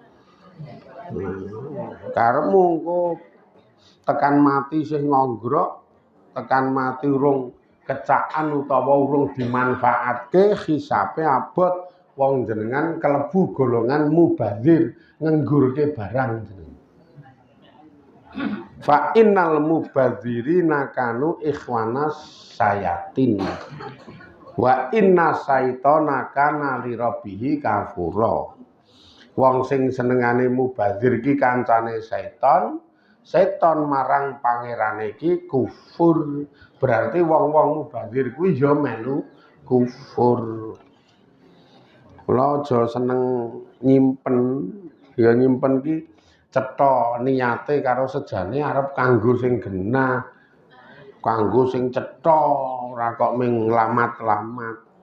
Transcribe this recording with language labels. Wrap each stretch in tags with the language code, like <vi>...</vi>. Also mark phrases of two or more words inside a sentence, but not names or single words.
<jv>Karepmu engko tekan mati sing ngogrok, tekan mati urung kecakan utawa urung dimanfaatke hisabe abot wong jenengan kelebu golongan mubadzir ngenggurke barang jenengan.</jv> <ar>فإن المبذرين كانوا إخوان الشياطين وإن الشيطان كان لربه كفورا.</ar> <jv>Wong sing senengane mubadzir ki kancane setan, setan marang pangerane iki kufur. Berarti wong-wong mubadzir kuwi ya melu kufur. Kula aja seneng nyimpen, ya nyimpen ki cetha niate karo sejane arep kanggo sing genah, kanggo sing cetha, ora kok ming lamat-lamat.</jv>